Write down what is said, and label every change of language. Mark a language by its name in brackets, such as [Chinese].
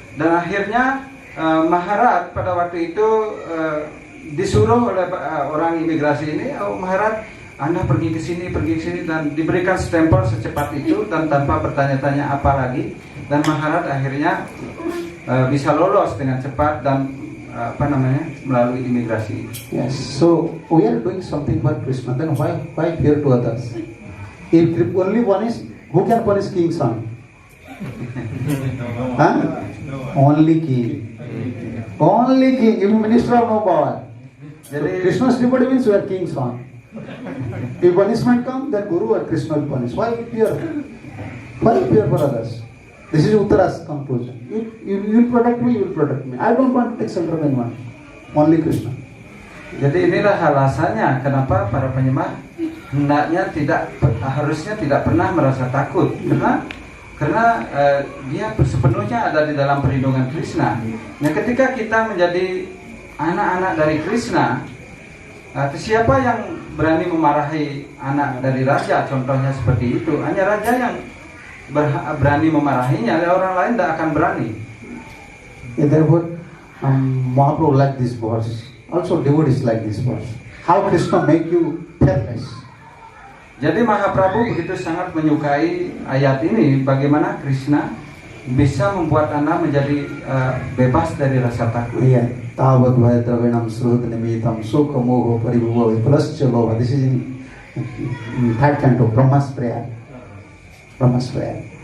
[Indonesian] Dan akhirnya Maharat pada waktu itu disuruh oleh orang imigrasi ini, oh Maharat, Anda pergi ke sini dan diberikan stempel secepat itu dan tanpa bertanya-tanya apa lagi. Dan Maharat akhirnya bisa lolos dengan cepat dan melalui imigrasi. [English] Yes. So we are doing something for Krishna. Then why fear to others? If only one is, who can punish king's son? Huh? Only king. Only king. If minister of no power. [Indonesian] Jadi [English] Krishna's devotee means we are king's son. If punishment comes, then Guru or Krishna will punish. Why fear? Why fear for others? This is Uttara's conclusion. You will protect me, you will protect me. I don't want to take shelter of anyone. Only Krishna. [Indonesian] Jadi inilah alasannya kenapa para penyembah hendaknya harusnya tidak pernah merasa takut, karena dia sepenuhnya ada di dalam perlindungan Krishna. Nah, ketika kita menjadi anak-anak dari Krishna, siapa yang berani memarahi anak dari raja? Contohnya seperti itu. Hanya raja yang berani memarahinya, orang lain tidak akan berani. [English] Therefore, Mahaprabhu like this verse. Also, devotees like this verse. How Krishna make you fearless. [Indonesian] Jadi Mahaprabhu begitu sangat menyukai ayat ini, bagaimana Krishna bisa membuat Anda menjadi bebas dari rasa takut. Iya, [Sanskrit] tabat bhayatravenam sruhat nimitam sukha moha paribhava vipalasya lobha. [English] This is in third canto, Brahma's prayer. Brahma's prayer.